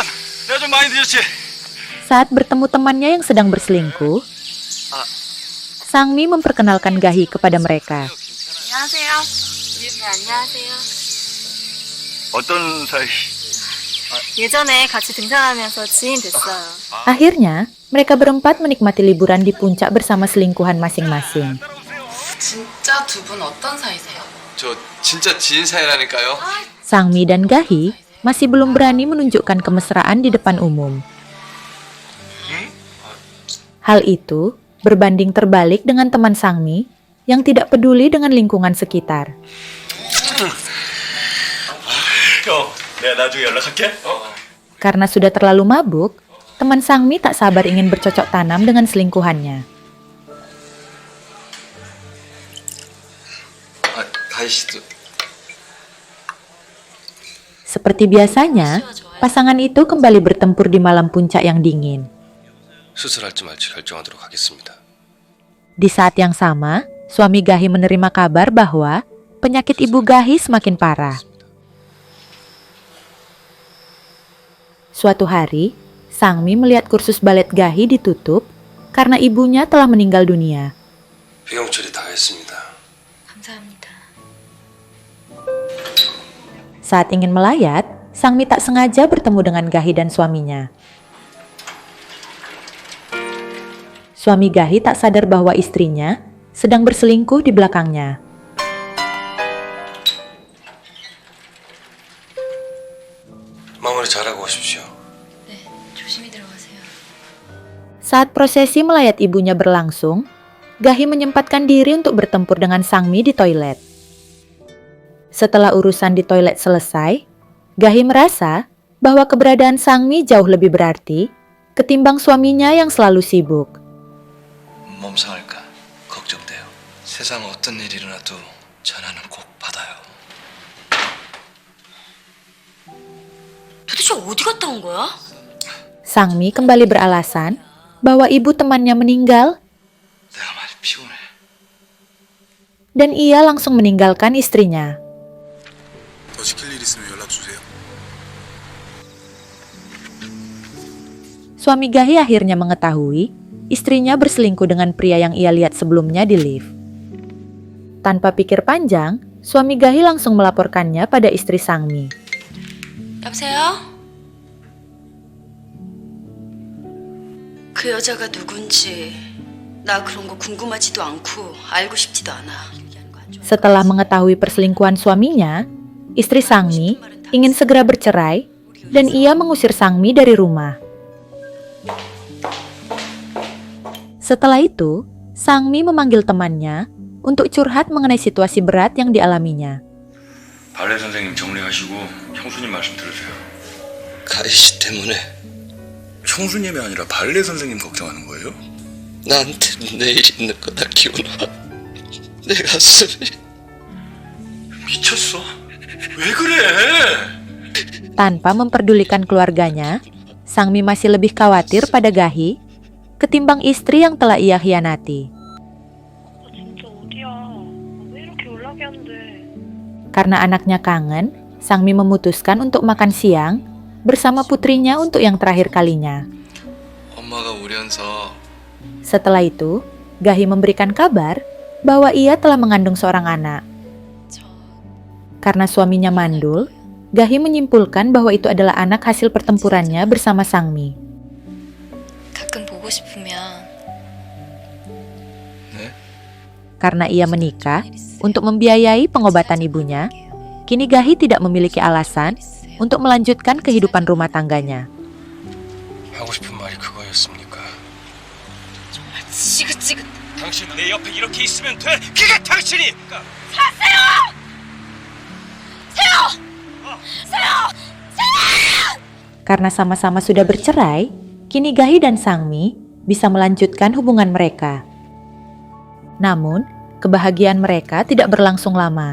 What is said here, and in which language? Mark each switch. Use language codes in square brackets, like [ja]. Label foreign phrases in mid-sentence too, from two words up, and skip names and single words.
[ko] 내가 좀 많이 늦었지. [id] Saat bertemu temannya yang sedang berselingkuh, Sangmi memperkenalkan Gahi kepada mereka. [ko] 안녕하세요. 네, 안녕하세요. 어떤 사이? 예전에 같이 등산하면서 지인 됐어요. [id] Akhirnya, mereka berempat menikmati liburan di puncak bersama selingkuhan masing-masing. [ko] 진짜 두 분 어떤 사이세요? 저 진짜 지인 사이라니까요. [id] Sangmi dan Gahi masih belum berani menunjukkan kemesraan di depan umum. Hal itu berbanding terbalik dengan teman Sangmi yang tidak peduli dengan lingkungan sekitar. [ko] 형, 내가 나중에 연락할게. [id] Karena sudah terlalu mabuk, teman Sangmi tak sabar ingin bercocok tanam dengan selingkuhannya. [ko] 가희 씨도 [id] Seperti biasanya, pasangan itu kembali bertempur di malam puncak yang dingin. [ko] 수술할지 말지 결정하도록 하겠습니다. [id] Di saat yang sama, suami Gahi menerima kabar bahwa penyakit ibu Gahi semakin parah. Suatu hari, Sangmi melihat kursus balet Gahi ditutup karena ibunya telah meninggal dunia. [ko] 비용 처리 다 했습니다. 감사합니다. [id] Saat ingin melayat, Sangmi tak sengaja bertemu dengan Gahi dan suaminya. Suami Gahi tak sadar bahwa istrinya sedang berselingkuh di belakangnya. [ko] 마무리 잘하고 오십시오. 네, 조심히 들어가세요. [id] Saat prosesi melayat ibunya berlangsung, Gahi menyempatkan diri untuk bertempur dengan Sangmi di toilet. Setelah urusan di toilet selesai, Gahi merasa bahwa keberadaan Sangmi jauh lebih berarti ketimbang suaminya yang selalu sibuk. [ko] 몸상할까 걱정돼요. 세상 어떤 일이 일어나도 전화는 꼭 받아요. 도대체 어디 갔다 온 거야? [id] Sangmi kembali beralasan bahwa ibu temannya meninggal [ko] 내가 많이 피곤해. [id] dan ia langsung meninggalkan istrinya. [ko] 더 시킬 일 있으면 연락 주세요. [id] Suami Gahi akhirnya mengetahui istrinya berselingkuh dengan pria yang ia lihat sebelumnya di lift. Tanpa pikir panjang, suami Gahi langsung melaporkannya pada istri Sangmi. [ko] 여보세요? 그 여자가 누군지 나 그런 거 궁금하지도 않고 알고 싶지도 않아. [id] Setelah mengetahui perselingkuhan suaminya, istri Sangmi ingin segera bercerai dan ia mengusir Sangmi dari rumah. Setelah itu, Sangmi memanggil temannya untuk curhat mengenai situasi berat yang dialaminya. [ko] 발레 선생님 정리하시고 형수님 말씀 들으세요. 가희 씨 때문에 형수님이 아니라 발레 선생님 걱정하는 거예요? 나한테 내일 있는 거 다 기워놔. 내 가슴이 미쳤어? 왜 그래? [id] Tanpa memperdulikan keluarganya, Sangmi masih lebih khawatir pada Gahi ketimbang istri yang telah ia khianati. [ko] 진짜 어디야? 왜 이렇게 연락이 안 돼? [id] Karena anaknya kangen, Sangmi memutuskan untuk makan siang bersama putrinya untuk yang terakhir kalinya. [ko] 엄마가 우려서 [id] Setelah itu, Gahi memberikan kabar bahwa ia telah mengandung seorang anak. Karena suaminya mandul, Gahi menyimpulkan bahwa itu adalah anak hasil pertempurannya bersama Sangmi. [ko] 가끔 보고 싶으면 [id] Karena ia menikah untuk membiayai pengobatan ibunya, kini Gahi tidak memiliki alasan untuk melanjutkan kehidupan rumah tangganya. [ko] 하고 싶은 말이 그거였습니까? 지긋지긋. 당신 내 옆에 이렇게 있으면 돼. 그게 당신이. [id] Karena sama-sama sudah bercerai, kini Gahi dan Sangmi bisa melanjutkan hubungan mereka. Namun, kebahagiaan mereka tidak berlangsung lama.